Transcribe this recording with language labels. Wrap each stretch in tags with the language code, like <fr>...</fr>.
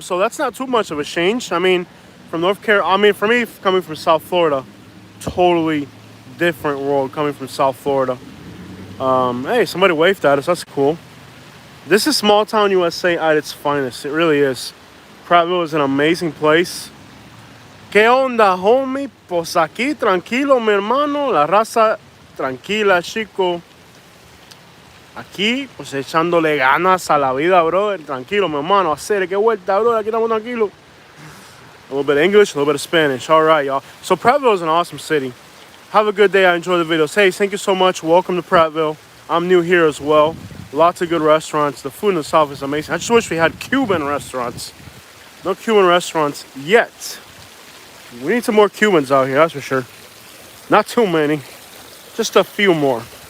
<en>So that's not too much of a change. I mean, from North Carolina, I mean, for me, coming from South Florida, totally different world coming from South Florida. Hey, somebody waved at us. That's cool. This is small town USA at its finest. It really is. Prattville is an amazing place.</en> <es>¿Qué onda, homie? Pues aquí, tranquilo, mi hermano. La raza tranquila, chico. Aquí, pues echándole ganas a la vida, brother. Tranquilo, mi hermano. Hacer que vuelta, brother. Aquí estamos tranquilos.</es> <en>A little bit of English, a little bit of Spanish. All right, y'all. So Prattville is an awesome city. Have a good day. I enjoy the videos. Hey, thank you so much. Welcome to Prattville. I'm new here as well. Lots of good restaurants. The food in the South is amazing. I just wish we had Cuban restaurants. No Cuban restaurants yet. We need some more Cubans out here, that's for sure. Not too many. Just a few more.</en>